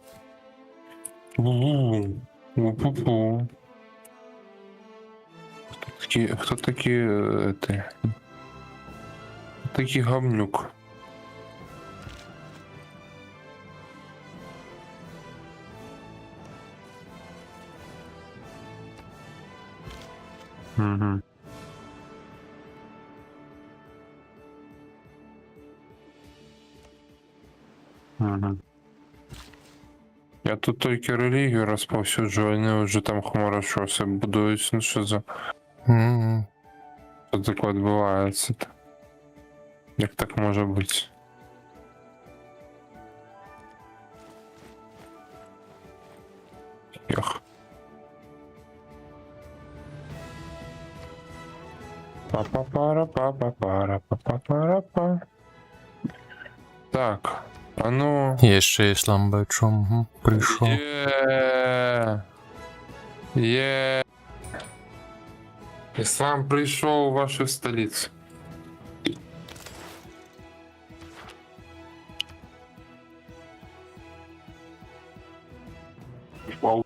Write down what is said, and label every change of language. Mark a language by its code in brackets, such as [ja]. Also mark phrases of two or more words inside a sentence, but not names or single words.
[ru] Пу-пу-пу. Кто такие это? [uk] Такий говнюк. Угу. Угу. Я тут тільки релігію розповсюджую, вони вже там хмарочоси будують. Ну що за... Угу. Що таке відбувається? Як так може бути? Ях. Па-па-пара-па-па-пара-па-па-пара-па. Так, а ну... Я ще ісламбачом прийшов. Є. Є. Іслам прийшов у вашу столицю. Вау.